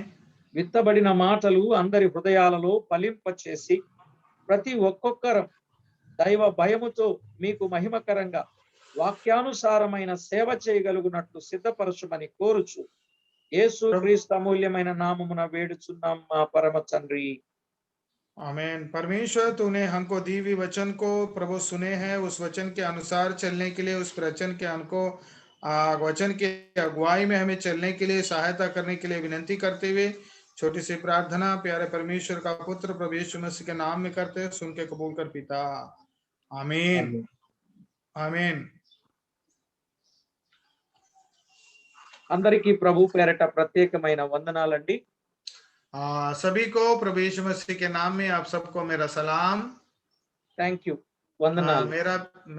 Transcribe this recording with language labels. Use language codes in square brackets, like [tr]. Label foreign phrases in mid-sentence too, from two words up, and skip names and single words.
[te] విత్తబడిన మాటలు అందరి హృదయాలలో ఫలింపచేసి ప్రతి ఒక్కొక్కరు దైవ భయముతో మీకు మహిమకరంగా వాక్యానుసారమైన సేవ చేయగలుగునట్లు సిద్ధపరచుమని కోరుచు యేసు క్రీస్తు అమూల్యమైన నామమున వేడుచున్నాం మా పరమ తండ్రి. [hi] आमीन। परमेश्वर, तूने हमको दी हुई वचन को प्रभु सुने हैं, उस वचन के अनुसार चलने के लिए, उस वचन के वचन के अगुवाई में हमें चलने के लिए सहायता करने के लिए विनती करते हुए छोटी सी प्रार्थना प्यारे परमेश्वर का पुत्र प्रभु यीशु मसीह के नाम में करते हैं, सुन के कबूल कर पिता। आमीन, आमीन। [te] అందరికీ ప్రభు పేరట ప్రత్యేకమైన వందనాలండి. [hi] सभी को प्रभु यीशु मसीह के नाम में आप सबको मेरा सलाम। [en] thank you, [te] వందనాలు. [hi] मेरा